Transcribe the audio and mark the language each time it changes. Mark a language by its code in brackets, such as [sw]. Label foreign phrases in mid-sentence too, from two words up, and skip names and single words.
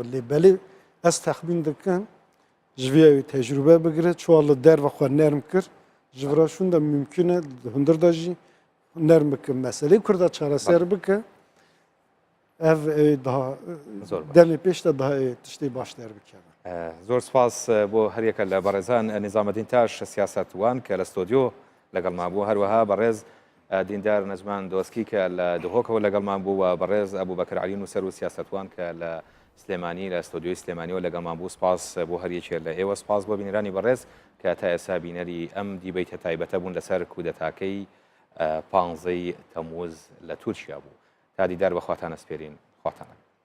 [ku] Lê belê ez texmîn dikim ji vê ew tecrübe bigire çuwa li derve xwe nerm kir ji vira şûn da mümkün e hundir da jî nerm bike meselê Kurda çareser bike ev daha demê pêş de daha tiştê baş der bikeve. [ckb] زۆر سپاس بۆ هەریەکە لە بەڕێزان نیزامەدین تاش سیاسەتوان کە لە ستۆدیۆ لەگەڵمان بوو هەروەها بەڕێز دیندار نەزمان دۆسکی کە لە دهۆکەوە لەگەڵمان بوو و بەڕێز ئەبوبەکر عەلی نووسەر و سیاسەتوان کە لە سلێمانی لە ستۆدیۆی سلێمانیەوە لەگەڵمان بوو سپاس بۆ هەریەکێ لە ئێوە سپاس بۆ بینەرانی بەڕێز کە تا ئێستا بینەری ئەم دیبەیتە تایبەتە بوون لەسەر کودەتاکەی 15 تەمووز لە تورکیا بوو تا دیدار بەخواتان ئەسپێرین خواتانە